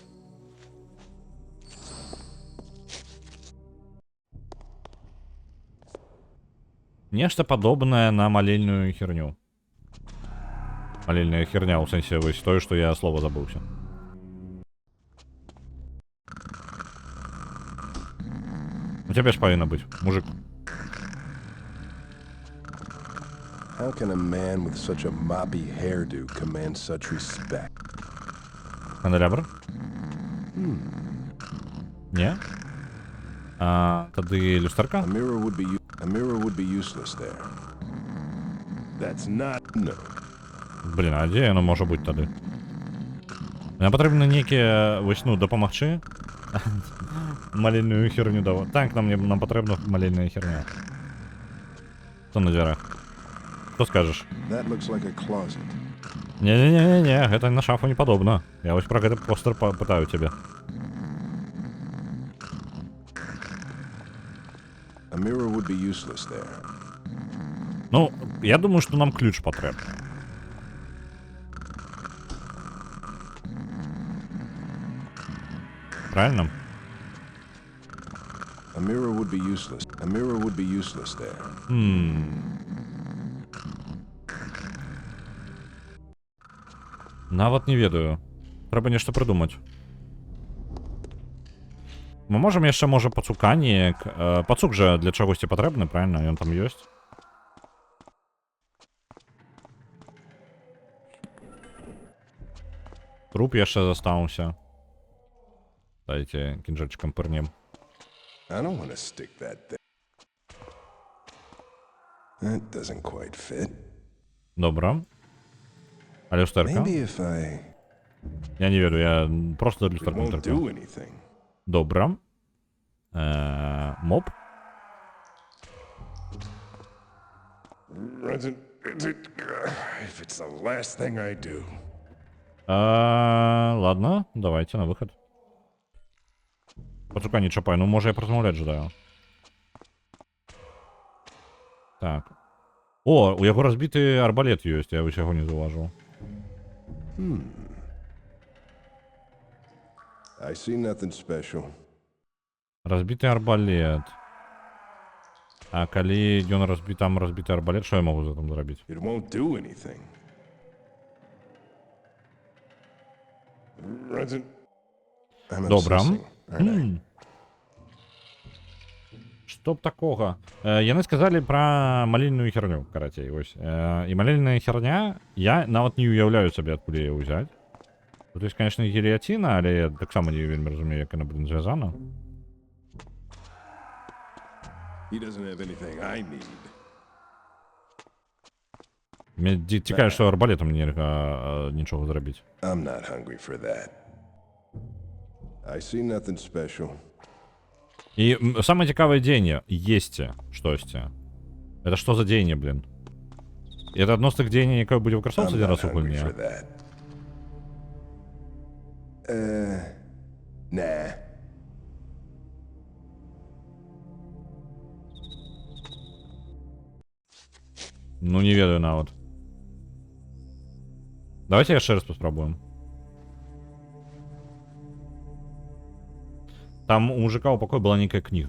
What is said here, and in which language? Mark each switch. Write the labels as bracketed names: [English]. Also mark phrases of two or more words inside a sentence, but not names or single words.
[Belarusian] Нешта падобнае на малельную херню. Малельная херня, у сэнсе, вось тое, што я слова забыўся. У цябе ж павінна быць, мужик. [English] How can a man with such a moppy hairdo command such respect? [Belarusian] Канделябр? Не? Тады люстэрка? [English] A mirror would be useless there. That's not no. [Belarusian] Блин, а дзе яно можа быць тады? Нам патрэбна нейкія, вось, ну, дапамагчы. Малельную херню дава. Так, нам патрэбна малельная херня. Што на дзвярах? Што скажаш? [English] That looks like a closet. [Belarusian] Не, гэта на шафу не падобна. Я вось пра гэты постер пытаю цябе. [English] A mirror would be useless there. [Russian] Ну, я думаю, что нам ключ потрібен. Правильно? [English] A mirror would be useless. A mirror would be useless there. [Belarusian] Нават не ведаю. Трэба нешта прыдумаць. Мы можам яшчэ, можа, пацуканне... Пацук жа для чагосьці патрэбны, правильно? Ён там ёсць. Труп яшчэ застаўся. Дайце кінжальчыкам пырнем. [English] I don't want to stick that thing. That doesn't quite fit. [Belarusian] Добра. А люстэрка? [English] Maybe if I... [Belarusian] Я не ведаю, я просто [English] It [Belarusian] люстэрку не [English] won't [Belarusian] терплю. [English] do anything. [Belarusian] Добра. Моп. [English] If it's the last thing I do. [Russian] Ладно, давайте на выход. [Belarusian] Пацука не чапай, ну може я прозмовляць жадаю. Так. О, у яго разбіты арбалет ёсць, я яго не заўважыў. [English] I see nothing special. [Belarusian] Разбіты арбалет. А калі ён там разбіты арбалет, што я магу за там зрабіць? [English] It won't do anything. I'm [Belarusian] Добра. [English] obsessing, aren't I? [Belarusian] Што б такога? Яны сказалі пра малільную херню, карацей, вось. І малільная херня, я нават не уяўляю сабе, адкуль яе ўзяць. Тут ёсць, конечно, гильотина, але я таксама не вельмі разумею, як яна, блин, звязана. [English] He doesn't have anything I need. [Belarusian] Мне цікаве, што арбалетам нельга нічога зрабіць. [English] I'm not hungry for that. I see nothing special. [Belarusian] І самае цікавае дзеянне — есці штосьці. Это што за дзеянне, блин? І это адно з тых дзеянняў, якое будзе выкарыстоўвацца [English] I'm [Belarusian] адзін [English] not [Belarusian] раз у [English] hungry [Belarusian] гульні. [English] for that. Nah. [Belarusian] Ну, не ведаю нават. Давайте яшчэ раз паспрабуем. Там у мужика у пакоя была некая книга.